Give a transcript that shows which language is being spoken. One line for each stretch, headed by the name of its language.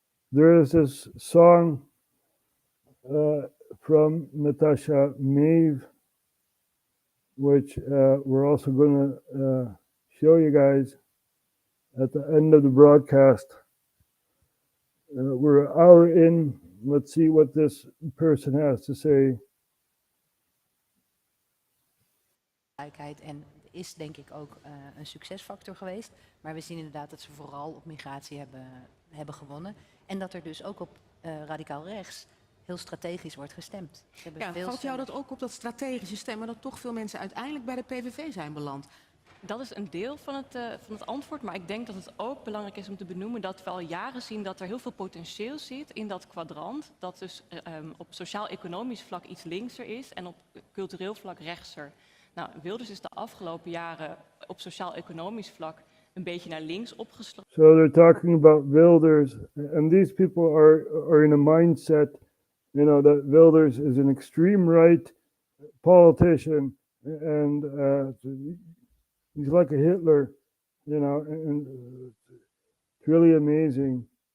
English: There is this song from Natasha Maeve, which we're also going to show you guys at the end of the broadcast. We're an hour in. Let's see what this person has to say.
Dutch: En is denk ik ook een succesfactor geweest. Maar we zien inderdaad dat ze vooral op migratie hebben gewonnen. En dat er dus ook op radicaal rechts heel strategisch wordt gestemd. Valt jou dat ook op, dat strategische stemmen, dat toch veel mensen uiteindelijk bij de PVV zijn beland? Dat is een deel van het antwoord, maar ik denk dat het ook belangrijk is om te benoemen dat we al jaren zien dat er heel veel potentieel zit in dat kwadrant. Dat dus op sociaal-economisch vlak iets linkser is en op cultureel vlak rechtser. Nou, Wilders is de afgelopen jaren op sociaal-economisch vlak een beetje naar links opgesloten.
English: So they're talking about Wilders, and these people are in a mindset, that Wilders is an extreme right politician, and he's like a Hitler, and it's really amazing.